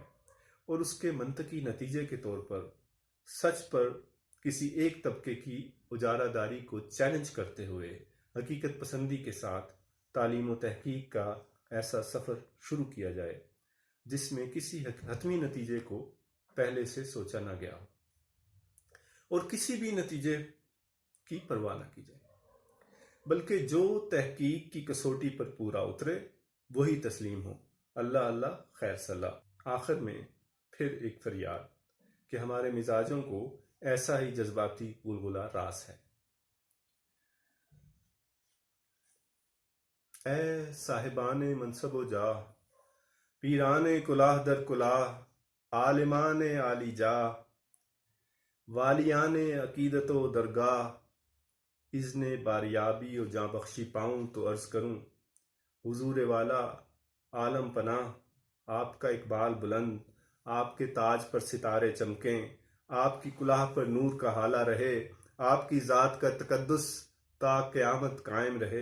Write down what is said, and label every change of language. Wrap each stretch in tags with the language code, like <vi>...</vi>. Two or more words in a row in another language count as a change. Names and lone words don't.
<ur>اور اس کے منطقی نتیجے کے طور پر سچ پر کسی ایک طبقے کی اجارہ داری کو چیلنج کرتے ہوئے حقیقت پسندی کے ساتھ تعلیم و تحقیق کا ایسا سفر شروع کیا جائے جس میں کسی حتمی نتیجے کو پہلے سے سوچا نہ گیا ہو اور کسی بھی نتیجے کی پرواہ نہ کی جائے، بلکہ جو تحقیق کی کسوٹی پر پورا اترے وہی تسلیم ہو۔ اللہ اللہ خیر صلاح۔ آخر میں پھر ایک فریاد کہ ہمارے مزاجوں کو ایسا ہی جذباتی غلغلہ راس ہے۔ اے صاحبان منصب و جاہ، پیران کلاه در کلاه، عالمان عالی جاہ، والیان عقیدت و درگاہ، اذن باریابی و جاں بخشی پاؤں تو عرض کروں، حضور والا عالم پناہ، آپ کا اقبال بلند، آپ کے تاج پر ستارے چمکیں، آپ کی کلاه پر نور کا ہالہ رہے، آپ کی ذات کا تقدس تا قیامت قائم رہے۔</ur>